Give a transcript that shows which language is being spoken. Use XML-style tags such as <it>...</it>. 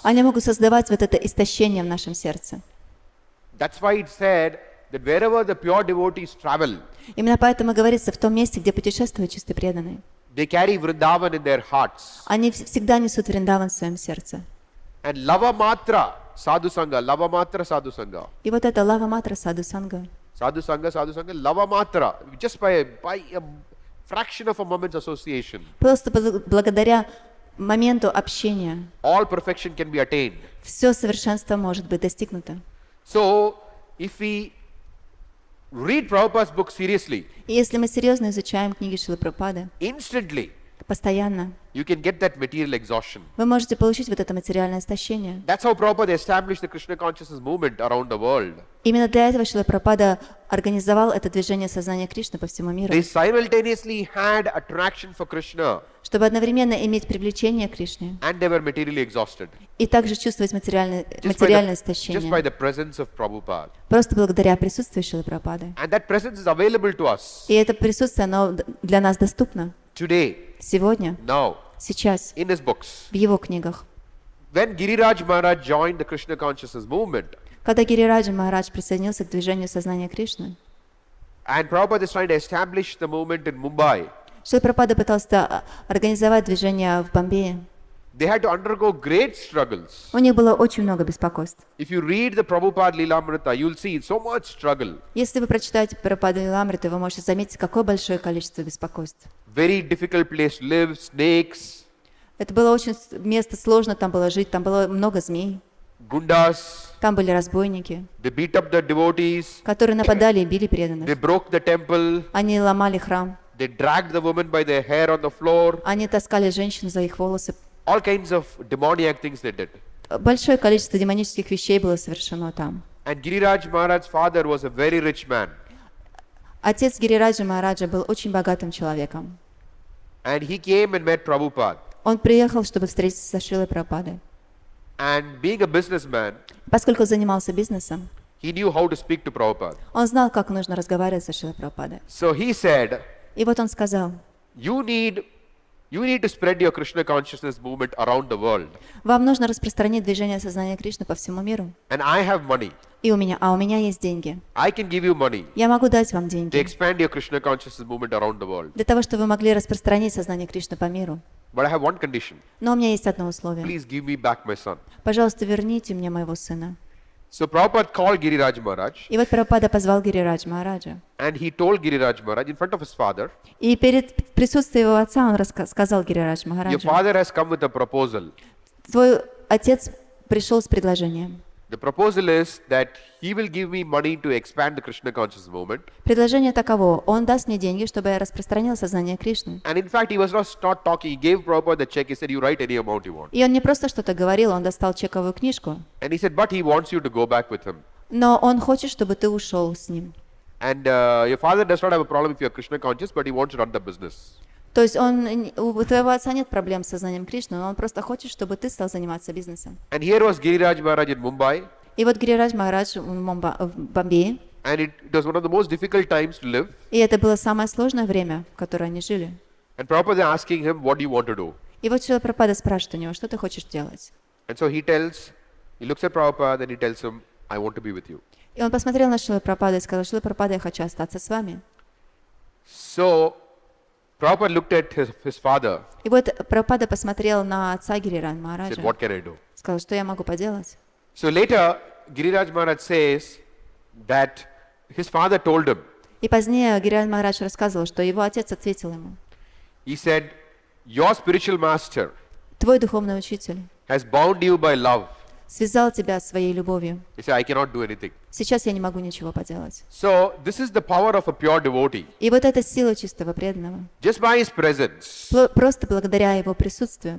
<ru>они могут создавать вот это истощение в нашем сердце.</ru> <en>That's why it said that wherever the pure devotees travel,</en> <ru>Именно поэтому говорится, в том месте, где путешествуют чистые преданные,</ru> <en>they carry Vrindavan in their hearts.</en> <ru>они всегда несут Вриндаван в своем сердце.</ru> <en>And lava matra sadhu sangha.</en> <ru>И вот это лава матра саду санга,</ru> <en>Sadhu sangha, lava matra, just by a fraction of a moment's association,</en> <ru>просто благодаря моменту общения</ru> <en>all perfection can be attained.</en> <ru>все совершенство может быть достигнуто.</ru> <en>So, if we read Prabhupada's book seriously,</en> <ru>И если мы серьезно изучаем книги Шрилы Прабхупады,</ru> <en>instantly</en> <ru>постоянно,</ru> <en>you can get that material exhaustion.</en> <ru>вы можете получить вот это материальное истощение.</ru> <en>That's how Prabhupada established the Krishna consciousness movement around the world.</en> <ru>Именно для этого Шрила Прабхупада организовал это движение сознания Кришны по всему миру,</ru> <en>They simultaneously had attraction for Krishna</en> <ru>чтобы одновременно иметь привлечение к Кришне</ru> <en>and they were materially exhausted.</en> <ru>и также чувствовать материальное</ru> <en>Just by</en> <ru>истощение,</ru> <en>the presence of Prabhupada.</en> <ru>просто благодаря присутствию Шрилы Прабхупады.</ru> <en>And that presence is available to us</en> <ru>И это присутствие, оно для нас доступно</ru> <en>today,</en> <ru>сегодня,</ru> <en>now,</en> <ru>сейчас,</ru> <en>in his books.</en> <ru>в его книгах.</ru> <en>When Giriraj Maharaj joined the Krishna consciousness movement,</en> <ru>Когда Гирираджа Махарадж присоединился к движению сознания Кришны,</ru> <en>and Prabhupada is trying to establish the movement in Mumbai,</en> <ru>Шрила Прабхупада пытался организовать движение в Бомбее.</ru> <en>they had to undergo great struggles.</en> <ru>У них было очень много беспокойств.</ru> <en>If you read the Prabhupada Lilamrita, you'll see so much struggle.</en> <ru>Если вы прочитаете Прабхупаду Лиламриту, вы можете заметить, какое большое количество беспокойств.</ru> <en>Very difficult place to live, snakes,</en> <ru>Это было очень место сложно, там было жить, там было много змей,</ru> <en>gundas,</en> <ru>там были разбойники,</ru> <en>they beat up the devotees,</en> <ru>которые нападали и били преданных.</ru> <en>they broke the temple,</en> <ru>Они ломали храм,</ru> <en>they dragged the woman by their hair on the floor,</en> <ru>они таскали женщин за их волосы.</ru> <en>all kinds of demoniac things they did.</en> <ru>Большое количество демонических вещей было совершено там.</ru> <en>And Giriraj Maharaj's father was a very rich man.</en> <ru>Отец Гирираджа Махараджа был очень богатым человеком.</ru> <en>And he came and met Prabhupada.</en> <ru>Он приехал, чтобы встретиться со Шрилой Прабхупадой.</ru> <en>And being a businessman,</en> <ru>Поскольку занимался бизнесом,</ru> <en>he knew how to speak to Prabhupada.</en> <ru>он знал, как нужно разговаривать со Шрилой Прабхупадой.</ru> <en>So he said,</en> <ru>И вот он сказал:</ru> <en>you need to spread your Krishna consciousness movement around the world.</en> <ru>вам нужно распространить движение сознания Кришны по всему миру.</ru> <en>And I have money.</en> <ru>У меня есть деньги.</ru> <en>I can give you money</en> <ru>Я могу дать вам</ru> <en>to</en> <ru>деньги</ru> <en>expand your Krishna consciousness movement around the world.</en> <ru>для того, чтобы вы могли распространить сознание Кришны по миру.</ru> <en>But I have one condition.</en> <ru>Но у меня есть одно условие.</ru> <en>Please give me back my son.</en> <ru>Пожалуйста, верните мне моего сына.</ru> <en>So Prabhupada called Giriraj Maharaj</en> <ru>И вот Прабхупада позвал Гирирадж Махараджа.</ru> <en>and he told Giriraj Maharaj in front of his father,</en> <ru>И перед присутствием его отца он сказал Гирирадж</ru> <en>your</en> <ru>Махараджу:</ru> <en>father has come with a proposal.</en> <ru>твой отец пришел с предложением.</ru> <en>The proposal is that he will give me money to expand the Krishna consciousness movement.</en> <ru>Предложение таково: он даст мне деньги, чтобы я распространил сознание Кришны.</ru> <en>And in fact, he was not talking. He gave Prabhupada the check. He said, you write any amount you want.</en> <ru>И он не просто что-то говорил, он достал чековую книжку,</ru> <en>And he said, but he wants you to go back with him.</en> <ru>но он хочет, чтобы ты ушел с ним.</ru> <en>And your father does not have a problem if you are Krishna conscious, but he wants to run the business.</en> <ru>То есть у твоего отца нет проблем с сознанием Кришны, но он просто хочет, чтобы ты стал заниматься бизнесом.</ru> <en>And here was Giriraj Maharaj in Mumbai.</en> <ru>И вот Гирирадж Махарадж в Бомбее,</ru> <en>And it was one of the most difficult times to live.</en> <ru>и это было самое сложное время, в которое они жили.</ru> <en>And Prabhupada is asking him, what do you want to do?</en> <ru>И вот Шрила Прабхупада спрашивает у него: что ты хочешь делать?</ru> <en>And so he looks at Prabhupada and he tells him, I want to be with you.</en> <ru>И он посмотрел на Шрила Прабхупаду и сказал: Шрила Прабхупада, я хочу остаться с вами.</ru> <en>So Prabhupada looked at his father.</en> <ru>И вот Прабхупада посмотрел на отца Гирирадж</ru> <en>He said,</en> <ru>Махараджа,</ru> <en>what can I do?</en> <ru>сказал: что я могу поделать?</ru> <en>So later, Giriraj Maharaj says that his father told him,</en> <ru>И позднее Гирирадж Махарадж рассказывал, что его отец ответил ему:</ru> <en>he said, your spiritual master</en> <ru>твой духовный учитель</ru> <en>has bound you by love.</en> <ru>связал тебя своей любовью.</ru> <en>He said, I cannot do anything.</en> <ru>Сейчас я не могу ничего поделать.</ru> <en>So this is the power of a pure devotee.</en> <ru>И вот эта сила чистого преданного,</ru> <en>Just by his presence,</en> <ru>просто благодаря его присутствию,</ru>